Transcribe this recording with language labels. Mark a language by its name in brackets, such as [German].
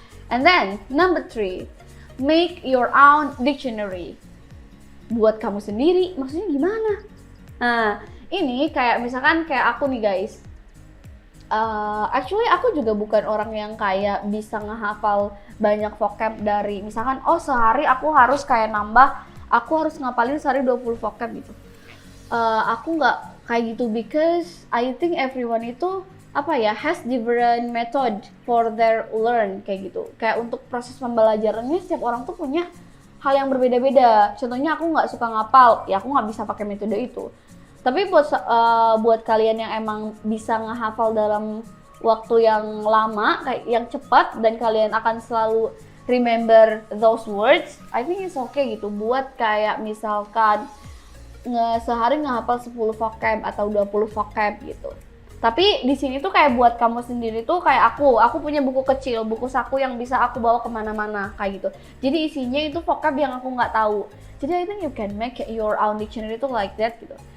[English] And then, number 3, make your own dictionary. [Indonesian] Buat kamu sendiri, maksudnya gimana? Nah, ini kayak misalkan kayak aku nih guys. [English] Actually [Indonesian] aku juga bukan orang yang kayak bisa ngehafal banyak vocab dari misalkan, sehari aku harus kayak aku harus ngapalin sehari 20 vocab gitu. Aku nggak kayak gitu, [English] because I think everyone itu has different method for their learn kayak gitu. [Indonesian] Kayak untuk proses pembelajarannya setiap orang tuh punya hal yang berbeda-beda. Contohnya aku nggak suka ngapal, ya aku nggak bisa pakai metode itu. Tapi buat kalian yang emang bisa ngehafal dalam waktu yang lama, kayak yang cepat, dan kalian akan selalu [English] remember those words, I think it's okay [Indonesian] gitu. Buat kayak misalkan sehari ngehafal 10 vocab atau 20 vocab gitu. Tapi di sini tuh kayak buat kamu sendiri tuh kayak aku punya buku kecil, buku saku yang bisa aku bawa kemana-mana kayak gitu. Jadi isinya itu vocab yang aku nggak tahu. Jadi [English] I think you can make your own dictionary tuh like that gitu.